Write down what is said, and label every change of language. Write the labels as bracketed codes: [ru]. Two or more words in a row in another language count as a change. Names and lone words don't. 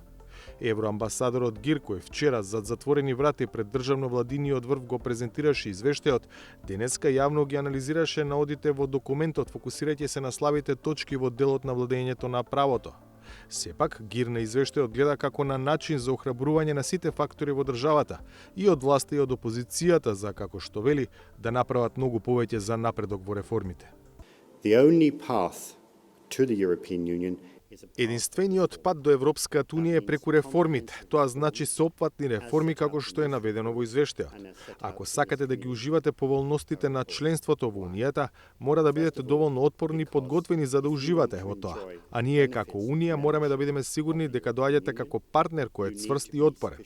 [mk] Евроамбасадорот Гиркој вчера зад затворени врати пред државно-владиниот врв го презентираше извештајот, денеска јавно ги анализираше наодите во документот, фокусирајќи се на слабите точки во делот на владењето на правото. Сепак, Гир на извештајот гледа како на начин за охрабрување на сите фактори во државата, и од власта и од опозицијата за, како што вели, да направат многу повеќе за напредок во реформите. [en] The only path to the European Union [mk] Единствениот пат до Европската Унија е преку реформите. Тоа значи сеопфатни реформи како што е наведено во извештајот. Ако сакате да ги уживате поволностите на членството во Унијата, мора да бидете доволно отпорни и подготвени за да уживате во тоа. А ние како Унија мораме да бидеме сигурни дека доаѓате како партнер кој е цврст и отпорен.